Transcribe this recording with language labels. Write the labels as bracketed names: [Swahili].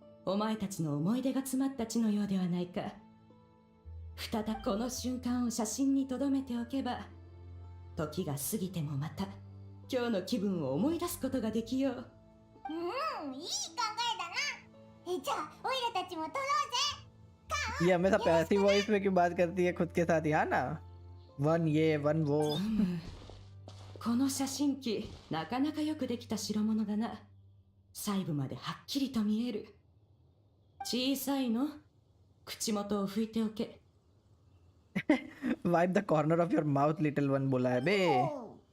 [Japanese] お前たちの思い出が詰まった地のようではないか再びこの瞬間を写真に留めておけば時が過ぎてもまた今日の気分を思い出すことができよううんいい考えだなじゃあオイラたちも撮ろうぜ [Hindi] ये हमेशा passive voice में क्यों बात करती है खुद के साथ ही? हाँ ना, वन ये वन वो। [Japanese] この写真機なかなかよくできた代物だな細部まではっきりと見える小さいの口元を拭いておけ [English] wipe the corner of your mouth little one [Hindi] बोला है बे।